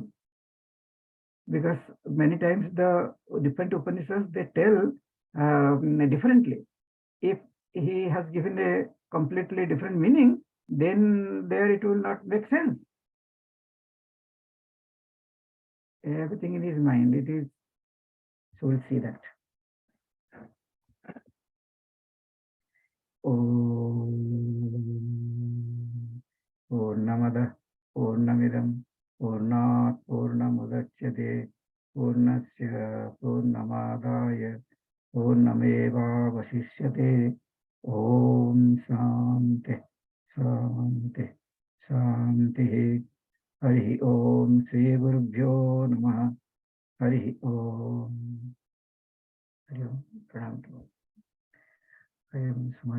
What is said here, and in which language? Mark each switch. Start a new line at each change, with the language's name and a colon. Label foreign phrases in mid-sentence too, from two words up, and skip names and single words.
English: Because many times the different Upanishads, they tell differently. If he has given a completely different meaning, then there it will not make sense. Everything in his mind, it is, so we'll see that.
Sanskrit: Purnamada Purnamidam Purnat Purnamudachyate Purnasya Purnamadaya Purnameva Vasishyate. Om Shanti Shanti Shanti. Hari Om Sri Gurubhyo Namaha. Hari Om. Hari Om. Pranam.
English: I am